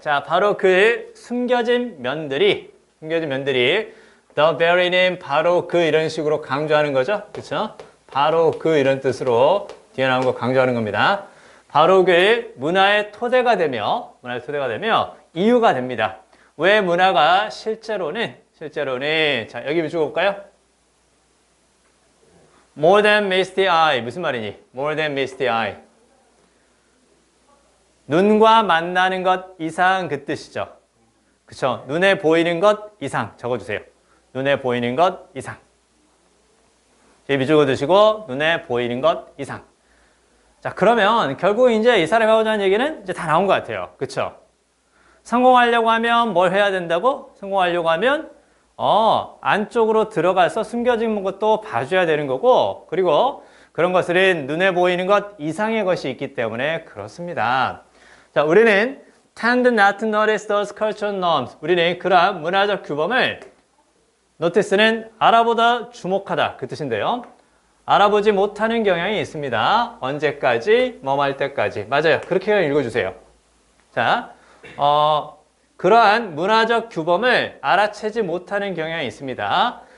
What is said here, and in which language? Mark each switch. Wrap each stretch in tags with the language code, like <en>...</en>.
<ko>자 바로 그 숨겨진 면들이 the very는 바로 그 이런 식으로 강조하는 거죠. 그쵸? 바로 그 이런 뜻으로 뒤에 나온 거 강조하는 겁니다. 바로 그 문화의 토대가 되며 이유가 됩니다. 왜 문화가 실제로는 자 여기 비추고 볼까요?</ko> <en>More than meets the eye</en> <ko>무슨 말이니?</ko> <en>More than meets the eye</en> <ko>눈과 만나는 것 이상 그 뜻이죠. 그쵸? 눈에 보이는 것 이상 적어주세요. 눈에 보이는 것 이상 여기 비추고 두시고 눈에 보이는 것 이상 자 그러면 결국 이제 이 사람이 하고자 하는 얘기는 이제 다 나온 것 같아요. 그쵸? 성공하려고 하면 뭘 해야 된다고? 성공하려고 하면 안쪽으로 들어가서 숨겨진 것도 봐줘야 되는 거고 그리고 그런 것들은 눈에 보이는 것 이상의 것이 있기 때문에 그렇습니다. 자, 우리는</ko> <en>tend not to notice those cultural norms.</en> <ko>우리는 그러한 문화적 규범을 notice는 알아보다 주목하다 그 뜻인데요. 알아보지 못하는 경향이 있습니다. 언제까지? 뭐할 때까지. 맞아요. 그렇게 읽어주세요. 자, 그러한 문화적 규범을 알아채지 못하는 경향이 있습니다.</ko>